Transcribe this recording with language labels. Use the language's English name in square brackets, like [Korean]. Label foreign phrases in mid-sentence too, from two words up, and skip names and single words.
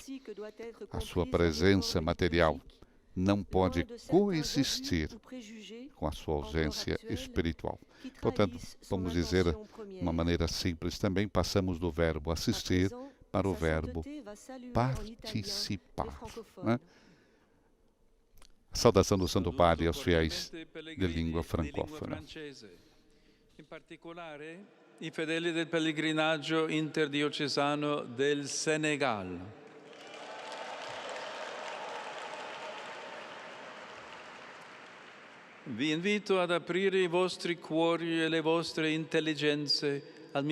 [Portuguese] A sua presença material não pode coexistir com a sua ausência espiritual. Portanto, vamos dizer de uma maneira simples também, passamos do verbo assistir para o verbo participar. Né? A saudação do Santo Padre aos fiéis de língua francófona. [Italian] In particolare, i fedeli del pellegrinaggio interdiocesano del Senegal. Vi invito ad aprire i vostri cuori e le vostre intelligenze al